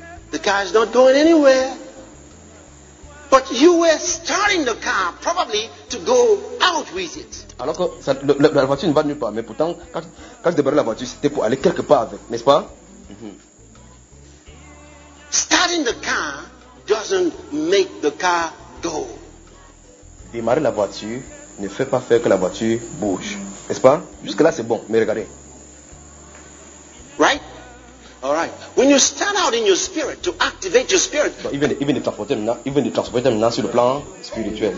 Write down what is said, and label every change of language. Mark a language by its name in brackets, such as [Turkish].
[English] The car is not going anywhere. But you were starting the car probably to go out with it. [French] Alors que ça, la voiture ne va nulle part, mais pourtant, quand je débarrais la voiture, c'était pour aller quelque part avec, n'est-ce pas? [English] Starting the car doesn't make the car go. [French] Démarrer la voiture ne fait pas faire que la voiture bouge, n'est-ce pas? Jusque-là, c'est bon, mais regardez. [English] Right? All right. When you stand out in your spirit to activate your spirit. [French] Donc, il vient de transporter maintenant sur le plan spirituel.